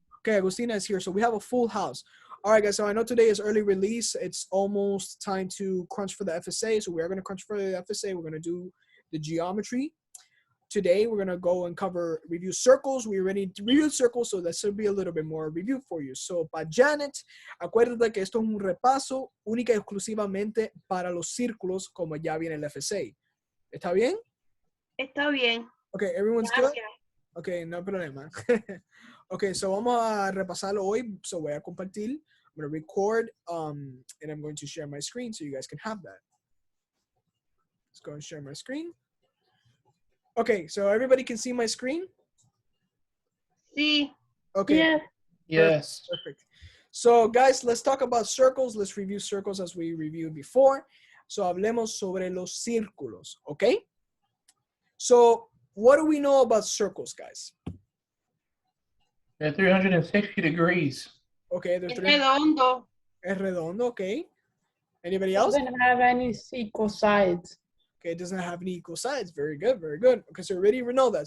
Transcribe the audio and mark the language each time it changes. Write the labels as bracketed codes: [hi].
[en] Okay, Agustina is here. So we have a full house. All right, guys. So I know today is early release. It's almost time to crunch for the FSA. So we are going to crunch for the FSA. We're going to do the geometry. Today, we're going to go and review circles. We already reviewed circles, so that should be a little bit more review for you. [es] So, para Janet, acuérdate que esto es un repaso única y exclusivamente para los círculos, como ya viene el FSA. ¿Está bien? Está bien. [en] Okay, everyone's [es] Gracias. [en] good? Okay, [es] no problema. [en] Okay, so [es] vamos a repasarlo hoy. [en] So [es] voy a compartir. [en] I'm going to record, and I'm going to share my screen so you guys can have that. Let's go and share my screen. Okay, so everybody can see my screen? [es] Sí. [en] Okay. Yeah. Yes. Perfect. So, guys, let's talk about circles. Let's review circles as we reviewed before. [es] So, hablemos sobre los círculos, okay? [en] So, what do we know about circles, guys? They're 360 degrees. Okay, there's [es] Es [en] three. [es] redondo. Es redondo, [en] okay. Anybody else? Doesn't have any equal sides. Okay, it doesn't have any equal sides. Very good, very good. Okay, so we already know that.